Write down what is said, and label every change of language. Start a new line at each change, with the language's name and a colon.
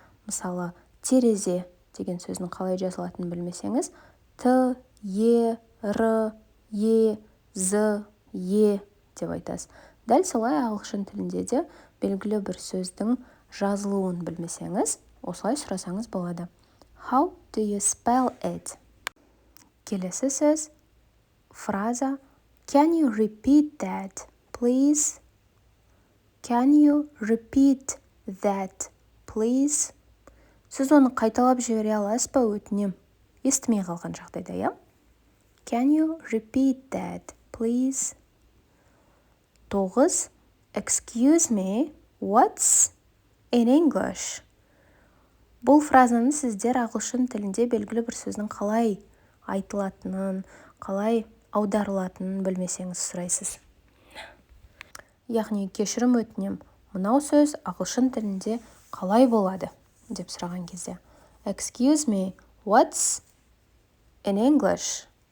Kazakh: Мысалы, терезе деген сөздің қалай жазылатынын білмесеңіз, Т, Е, Р, Е з, е деп айтасыз. Дәл солай ағылшын тілінде де белгілі бір сөздің жазылуын білмесеңіз, осылай сұрасаңыз болады.
English: How do you spell it?
Kazakh: Келесі сөз, фраза
English: Can you repeat that, please? Can you repeat that, please?
Kazakh: Сіз оны қайталап жібере аласыз ба, өтінем? Естімей қалған жағдайда, иә?
English: Can you repeat that, please? 9. Excuse me, what's in English?
Kazakh: Бұл фразаны сіздер ағылшын тілінде белгілі бір сөздің қалай айтылатынын, қалай аударылатынын білмесеңіз сұрайсыз. Яғни кешірім өтінем, мынау сөз ағылшын тілінде қалай болады деп сұраған кезде.
English: Excuse me, what's in English?